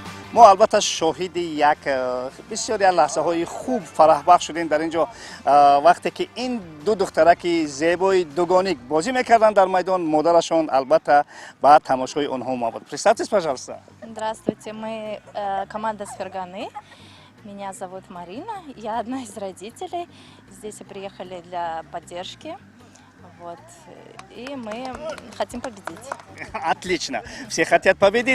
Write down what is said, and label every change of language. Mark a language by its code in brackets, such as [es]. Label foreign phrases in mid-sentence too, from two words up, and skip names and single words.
[fa] ما البته شاهد یک بسیاری از لحظه‌های خوب فرحبخش شدیم در اینجا وقتی که این دو دخترک زیبای دوگانیک بازی میکردن در میدان مادرشان البته با تماشای آنها اومد. [ru] Представьтесь, пожалуйста. Здравствуйте, мы команда с Ферганы. Меня зовут Марина, я одна из родителей. Здесь приехали для поддержки. Вот. И мы хотим победить. Отлично. Все хотят победить.